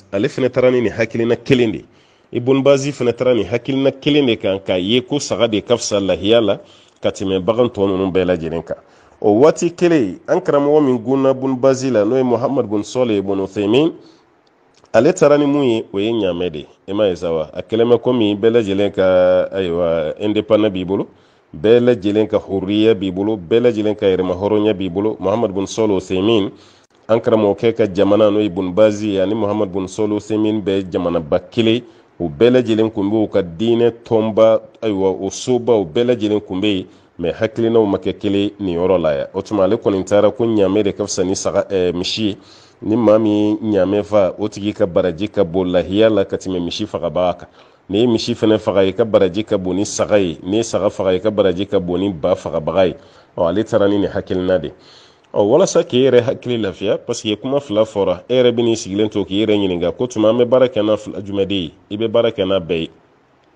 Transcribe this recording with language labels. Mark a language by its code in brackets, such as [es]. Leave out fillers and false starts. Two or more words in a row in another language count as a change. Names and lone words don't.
[bm] ale fana taara ni nin hakilina kelen de ibn bazi fana taara nin hakilina kelen de kan k'a ye ko saga de ka fisa lahiya la ka tɛmɛ bagan tɔ ninnu bɛɛ lajɛlen kan o waati kelen an karamɔgɔ min gunna ibn bazi la n'o ye muhammad bin salih ibn uthaymin ale taara ni mun ye o ye ɲaamɛ de i ma ye sa wa a kɛlen bɛ komi bɛɛ lajɛlen ka ayiwa indépendant b'i bolo bɛɛ lajɛlen ka hurriya b'i bolo bɛɛ lajɛlen ka yɛrɛma hɔrɔnya b'i bolo muhammad bin salih uthaymin an karamɔgɔkɛ ka jamana n'o ye ibn bazi ani muhammad bin salih uthaymin bɛɛ jamanaba kelen o bɛɛ lajɛlen kun bɛ u ka diinɛ tɔnba ayiwa o soba o bɛɛ lajɛlen kun bɛ yen mɛ hakilinaw ma kɛ kelen nin yɔrɔ la yan o tuma ale kɔni taara ko ɲaamɛ de ka fisa ni saga misi ye ni maa min ɲaamɛ fa o tigi ka baraji ka bon lahiya la ka tɛmɛ misi fagabaga kan ni ye misi fana faga i ka baraji ka bon ni saga ye ni ye saga faga i ka baraji ka bon ni ba fagabaga ye ale taara ni nin hakilina de walasa k'i yɛrɛ hakili lafiya [fr] parce que [bm] kuma fila fɔra e yɛrɛ bɛ n'i sigilen to k'i yɛrɛ ɲininka ko tuma an bɛ baara kɛ n'a fila jumɛn de ye i bɛ baara kɛ n'a bɛɛ ye